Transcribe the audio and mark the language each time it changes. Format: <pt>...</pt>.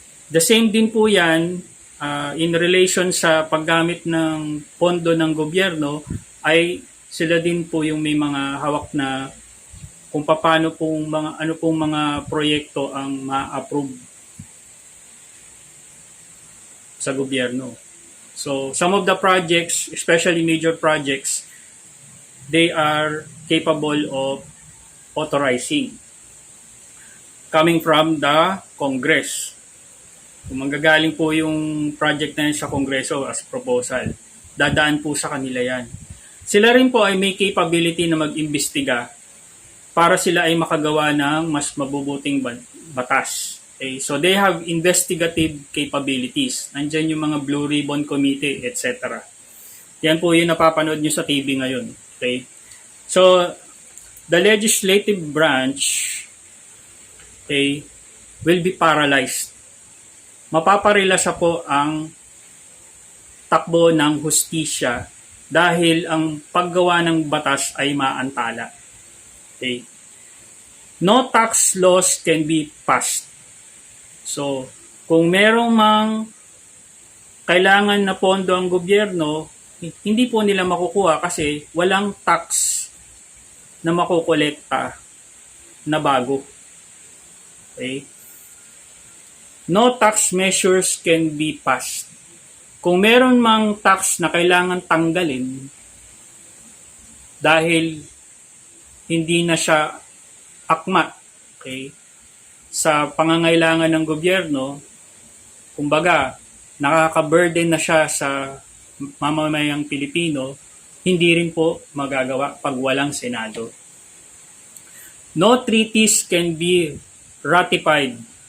<tl>The same din po yan in relation sa paggamit ng pondo ng gobyerno ay sila din po yung may mga hawak na kung paano pong ano pong mga proyekto ang ma-approve sa gobyerno.</tl> <en>So, some of the projects, especially major projects, they are capable of authorizing coming from the Congress.</en> <tl>Kung manggagaling po yung project na yun sa Kongreso as proposal, dadaan po sa kanila yan. Sila rin po ay may capability na mag-imbestiga para sila ay makagawa ng mas mabubuting batas. Okay?</tl> <en>So they have investigative capabilities.</en> <tl>Nandyan yung mga Blue Ribbon Committee, etc. Yan po yung napapanood nyo sa TV ngayon. Okay?</tl> <en>So, the legislative branch, okay, will be paralyzed.</en> <tl>Mapaparilasa po ang takbo ng hustisya dahil ang paggawa ng batas ay maantala. Okay?</tl> <en>No tax laws can be passed.</en> <tl>So, kung merong mang kailangan na pondo ang gobyerno, hindi po nila makukuha kasi walang tax na makukolekta na bago. Okay?</tl> <en>No tax measures can be passed.</en> <tl>Kung meron mang tax na kailangan tanggalin dahil hindi na siya akma, okay, sa pangangailangan ng gobyerno, kumbaga, nakaka-burden na siya sa mamamayang Pilipino, hindi rin po magagawa pag walang Senado.</tl> <en>No treaties can be ratified.</en>